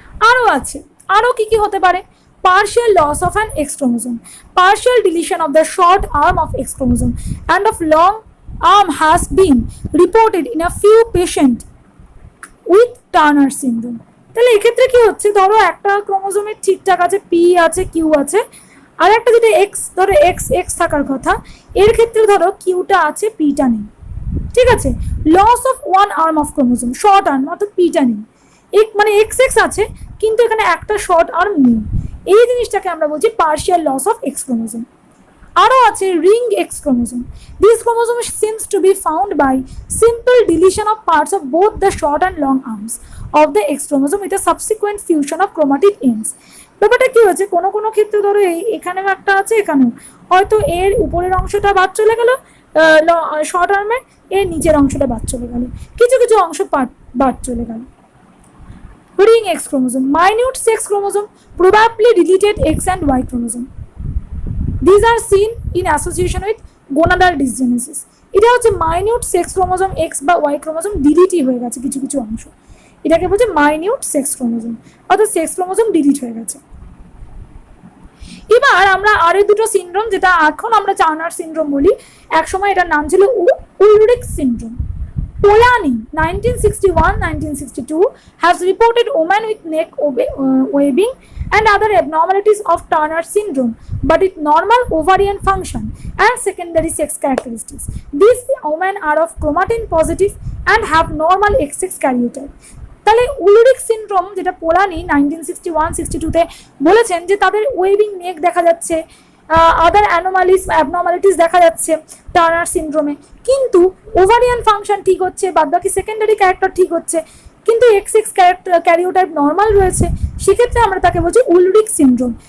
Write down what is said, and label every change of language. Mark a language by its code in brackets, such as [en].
[bn] আরও আছে, আরও কি কি হতে পারে? [en] partial loss of an X chromosome, partial deletion of the short arm of X chromosome and of long arm has been reported in a few patients with Turner syndrome. [bn] তাহলে এক্ষেত্রে কি হচ্ছে, ধরো একটা ক্রোমোজোমের ঠিকঠাক আছে, পি আছে, কিউ আছে, আর একটা যেটা এক্স, ধরো এক্স এক্স থাকার কথা, এর ক্ষেত্রে ধরো কিউটা আছে, পিটা নেই, ঠিক আছে। [en] loss of one arm of chromosome, [bn] short arm অর্থাৎ পিটা নেই, মানে এক্স এক্স আছে কিন্তু এখানে একটা শর্ট আর্ম নেই, এই জিনিসটাকে আমরা বলছি [en] Partial loss of X chromosome. [bn] আরও আছে [en] Ring X chromosome. This chromosome seems to be found by simple deletion of parts of both the short and long arms of the X chromosome with a subsequent fusion of chromatid ends. [bn] ব্যাপারটা কি হচ্ছে, কোনো কোনো ক্ষেত্রে ধরো এখানেও একটা আছে, এখানেও হয়তো এর উপরের অংশটা বাদ চলে গেল শর্ট আর্মের, এর নিচের অংশটা বাদ চলে গেল, কিছু কিছু অংশ বাদ চলে গেল। [en] Ring X chromosome, minute sex chromosome, probably deleted X and Y chromosome. These are seen in association with gonadal dysgenesis. [bn] এটা হচ্ছে মাইনিউট সেক্স ক্রোমোজোম এক্স বা ওয়াই ক্রোমোজোম ডিলিটই হয়ে গেছে কিছু কিছু অংশ, এটাকে বলছে মাইনিউট সেক্স ক্রোমোজোম, অর্থাৎ সেক্স ক্রোমোজোম ডিলিট হয়ে গেছে। এবার আমরা আরো দুটো সিনড্রোম, যেটা এখন আমরা টার্নার সিনড্রোম বলি, একসময় এটার নাম ছিল Ulrich syndrome. [en] Polanyi 1961-1962 has reported women with neck waving and other abnormalities of Turner syndrome but with normal ovarian function and secondary sex characteristics. These women are of chromatin positive and have normal XX karyotype. [bn] তাহলে Ulrich syndrome যেটা পোলানি 1961-62-তে বলেছেন যে তাদের waving নেক দেখা যাচ্ছে, আদার abnormalities দেখা যাচ্ছে Turner সিনড্রোমে, কিন্তু ওভারিয়ান ফাংশন ঠিক হচ্ছে, বাদবাকি সেকেন্ডারি ক্যারেক্টার ঠিক হচ্ছে, কিন্তু XX ক্যারিওটাইপ নর্মাল রয়েছে, সেক্ষেত্রে আমরা তাকে বলছি উলরিখ সিনড্রোম।